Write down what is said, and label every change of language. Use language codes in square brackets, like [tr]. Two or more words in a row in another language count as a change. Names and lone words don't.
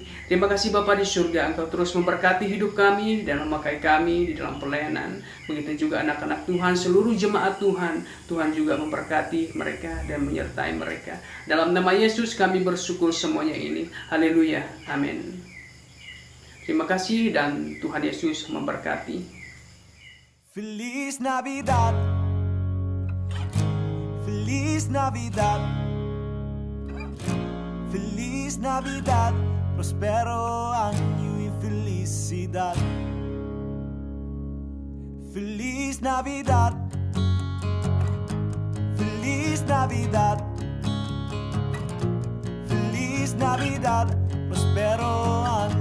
[id] Terima kasih Bapa di surga, Engkau terus memberkati hidup kami dan memakai kami di dalam pelayanan. Begitu juga anak-anak Tuhan, seluruh jemaat Tuhan, Tuhan juga memberkati mereka dan menyertai mereka. Dalam nama Yesus kami bersyukur semuanya ini. Haleluya, amin. Terima kasih dan Tuhan Yesus memberkati. [es] Feliz Navidad, Feliz Navidad, Feliz Navidad, prospero año y felicidad. Feliz Navidad, Feliz Navidad, Feliz Navidad, prospero año.